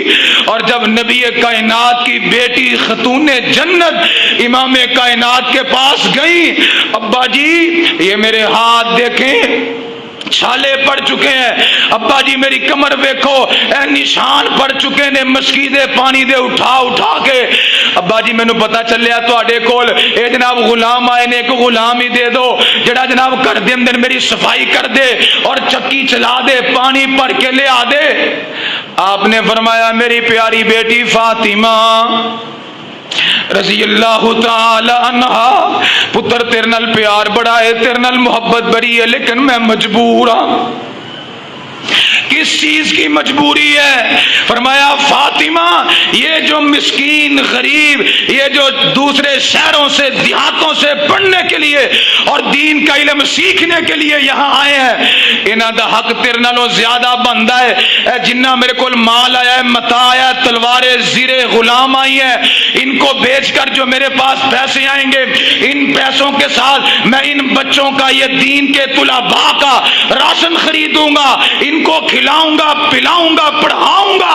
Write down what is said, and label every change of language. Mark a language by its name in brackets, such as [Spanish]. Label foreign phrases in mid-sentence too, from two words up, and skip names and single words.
[Urdu] اور جب نبی کائنات کی بیٹی خاتون جنت امام کائنات کے پاس گئی، ابا جی یہ میرے ہاتھ دیکھیں چھالے پڑ چکے ہیں، ابا جی میری کمر دیکھو [Punjabi] اے نشان پڑ چکے نے مسکی دے پانی دے اٹھا اٹھا کے. ابا جی مینوں پتا چلیا تواڈے کول اے جناب غلام آئے نے، ایک غلام ہی دے دو جڑا جناب کر دے اندر میری صفائی کر دے اور چکی چلا دے پانی بھر کے لے آ دے. [Urdu] آپ نے فرمایا میری پیاری بیٹی فاطمہ رضی اللہ تعالی عنہا، [Punjabi] پتر تیرے نال پیار بڑا ہے، تیرے نال محبت بڑی ہے، [Urdu] لیکن میں مجبور ہوں. کس چیز کی مجبوری ہے؟ فرمایا فاطمہ یہ جو مسکین غریب، یہ جو دوسرے شہروں سے دیہاتوں سے پڑھنے کے لیے اور دین کا علم سیکھنے کے لیے یہاں آئے ہیں، [Punjabi] انہاں دا حق تیرے نالوں زیادہ بندا ہے. اے جنہ میرے کول مال آیا ہے، [Urdu] متاع آیا ہے، تلواریں زیرے غلام آئی ہیں، ان کو بیچ کر جو میرے پاس پیسے آئیں گے، ان پیسوں کے ساتھ میں ان بچوں کا، یہ دین کے طلباء کا راشن خریدوں گا، ان کو کھلاؤں گا، پلاؤں گا، پڑھاؤں گا.